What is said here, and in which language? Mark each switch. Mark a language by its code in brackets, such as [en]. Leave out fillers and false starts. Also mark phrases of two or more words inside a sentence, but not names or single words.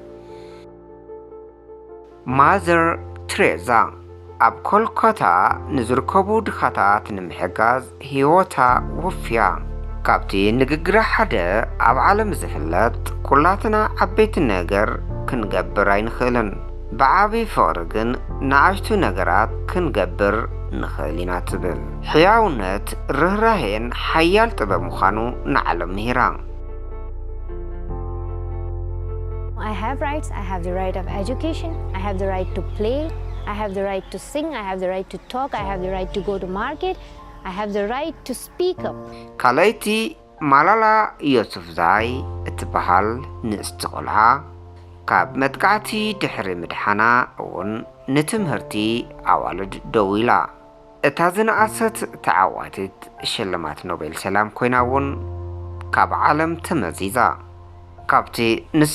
[ti] ማዘር ትሬዛ ኣብ ኮልካታ ንዝርከቡ ድኻታት ንምሕጋዝ ህይወታ ወፍያ። ካብቲ ንግግራ ሓደ ኣብ ዓለም ዝፍለጥ ኩላትና ዓበይቲ ነገር ክንገብር ኣይንኽእልን፣ ብዓብዪ ፍቕሪ ግን ንኣሽቱ ነገራት ክንገብር ንኽእል ኢና ትብል። ሕያውነት ርህራሄን ሓያል ጥበብ ምዃኑ ንዓለም ምሂራ። [en] I have rights. I have the right of education. I have the right to play. I have the right to sing. I have the right to talk. I have the right to go to market. I have the right to speak up. [ti] ካልኣይቲ ማላላ ዮሱፍዛይ እትበሃል ንእስቲ ቆልዓ ካብ መጥቃዕቲ ድሕሪ ምድሓና እውን ንትምህርቲ ኣዋልድ ደው ኢላ። እታ ዝነኣሰት ተዓዋቲት ሽልማት ኖቤል ሰላም ኮይና እውን ካብ ዓለም ተመዚዛ። ካብቲ ንሳ